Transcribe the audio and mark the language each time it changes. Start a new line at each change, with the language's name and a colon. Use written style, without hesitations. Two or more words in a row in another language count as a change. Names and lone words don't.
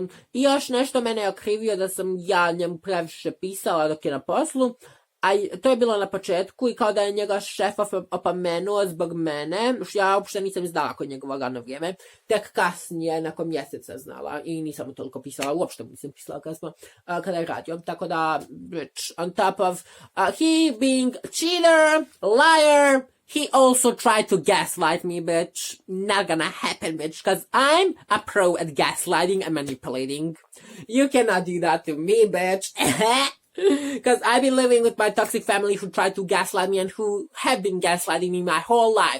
Bosnian: I još nešto mene je okrivio da sam ja njemu previše pisala dok je na poslu, a to je bilo na početku i kao da je njega šef opomenuo zbog mene, ja uopšte nisam znala kod njegovo radno vrijeme, tek kasnije, nakon mjeseca znala i nisam mu toliko pisala, uopšte mu nisam pisala kada je radio, tako da,
English: bitch, on top of he being cheater, liar, he also tried to gaslight me, bitch. Not gonna happen, bitch, because I'm a pro at gaslighting and manipulating. You cannot do that to me, bitch. Because I've been living with my toxic family who tried to gaslight me and who have been gaslighting me my whole life.